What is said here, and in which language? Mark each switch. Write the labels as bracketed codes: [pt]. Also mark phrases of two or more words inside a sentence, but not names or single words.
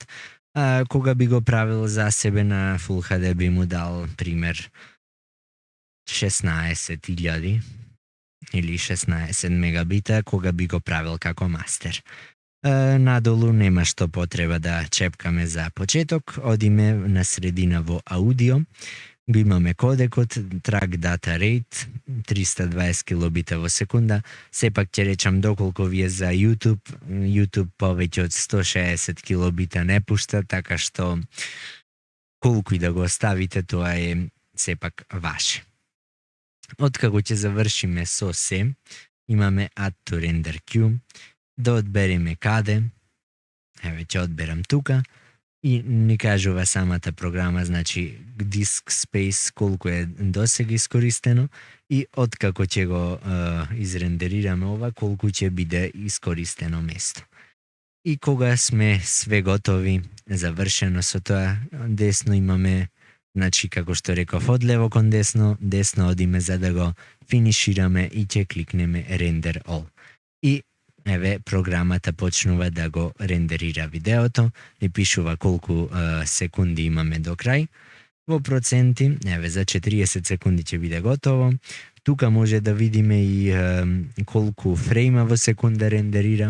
[mk] Кога би го правил за себе на Full HD би му дал пример 16.000 или 16 мегабита кога би го правил како мастер. Надолу нема што потреба да чепкаме за почеток, одиме на средина во аудио. Го имаме кодекот, [en] track data rate, [mk] 320 килобита во секунда. Сепак ќе речам доколку ви е за YouTube повеќе од 160 килобита не пушта, така што колку и да го оставите, тоа е сепак ваше. Откако ќе завршиме со се, имаме [en] add to render queue, [mk] да одбереме каде, еве ќе одберам тука, и ни кажува самата програма, значи [en] disk space [mk] колку е досега искористено и откако ќе го изрендерираме ова, колку ќе биде искористено место. И кога сме све готови, завршено со тоа, десно имаме, значи како што реков, од лево кон десно одиме за да го финишираме и ќе кликнеме [en] render all. [mk] И еве програмата почнува да го рендерира видеото, и пишува колку секунди имаме до крај. Во проценти, еве за 40 секунди ќе биде готово. Тука може да видиме и колку фрейма во секунда рендерира.